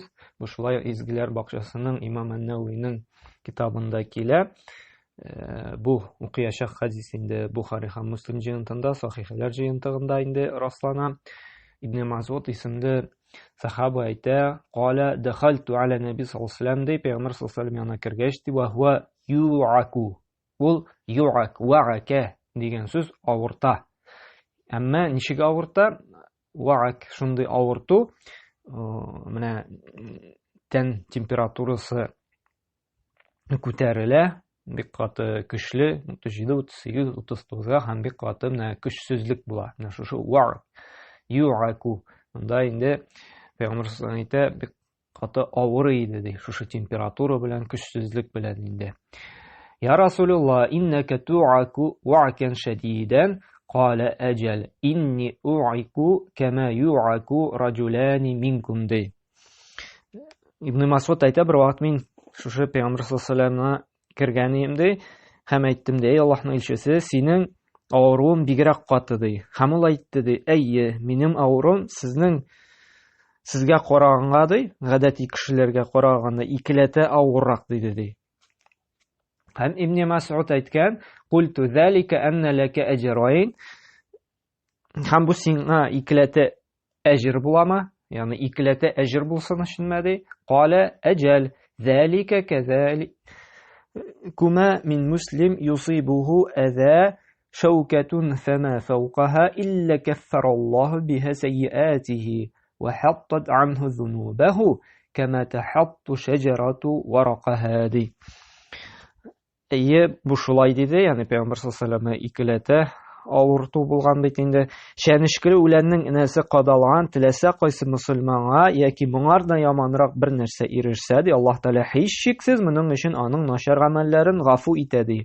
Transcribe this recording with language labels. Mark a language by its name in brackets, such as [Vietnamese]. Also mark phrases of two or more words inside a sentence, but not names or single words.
[Tatar] Бу шулай изгеләр бакчасының Имам Ан-Науиның китабында килә. Бу укыячак хадис инде Бухари һәм Муслим җыентында, сахихлар җыентыгында инде раслана. [Arabic] Ибн Мас'уд [Tatar] исемле сахаба әйтә: [Arabic] "قال دخلت على النبي صلى الله عليه وسلم", [Tatar] ди Пәйгамбер [Arabic] صلى الله عليه وسلم [Tatar] янына кергәч, ди, [Arabic] "وهو يوعك". [Tatar] Ул ю'ак, вa'ака дигән сүз авырта. Әмма ничек авырта? Вa'ак шундый авырту, менә тән температурасы күтәрелә, бик каты көчле, 37, 38, 39га һәм бик каты менә көчсезлек була. Менә шушы вa'ак, ю'аку. Монда инде Пәйгамбер [Arabic] صلى الله عليه وسلم [Tatar] әйтә, бик каты авыр иде ди, шушы температура белән, көчсезлек белән инде. [Arabic] "يا رسول الله إنك توعك وعكا شديدا". قال أجل إني أوعك كما يوعك رجلان منكم ди. [Tatar] Ибн Мас'уд әйтә, бер вакыт мин шушы Пәйгамбер [Arabic] صلى الله عليه وسلم [Tatar] кергән идем ди, һәм әйттем ди: "Аллаһның илчесе, синең авыруың бигрәк каты" ди. Һәм ул әйтте ди: "Әйе, минем авыруым сезгә караганга ди, гадәти кешеләргә караганда икеләтә авыррак" диде ди. Һәм Ибн Мас'уд әйткән: [Arabic] "قلت ذلك أن لك أجرين". [Tatar] Һәм бу сиңа икеләтә әҗр буламы? Ягъни икеләтә әҗр булсын өченме ди? [Arabic] قال أجل ذلك كذلك ما من مسلم يصيبه أذى شوكة فما فوقها إلا كفر الله بها سيئاته وحطت عنه ذنوبه كما تحط الشجرة ورقها ди. [Tatar] Әйе, бу шулай диде, ягъни Пәйгамбер [Arabic] صلى الله عليه وسلم [Tatar] икеләтә авырту булган бит инде. Шәнешкеле үләннең инәсе кадалган, теләсә кайсы мөселманга яки моңардан яманрак бер нәрсә ирешсә ди, Аллаһ Тәала һичшиксез моның өчен аның начар гамәлләрен гафу итә ди.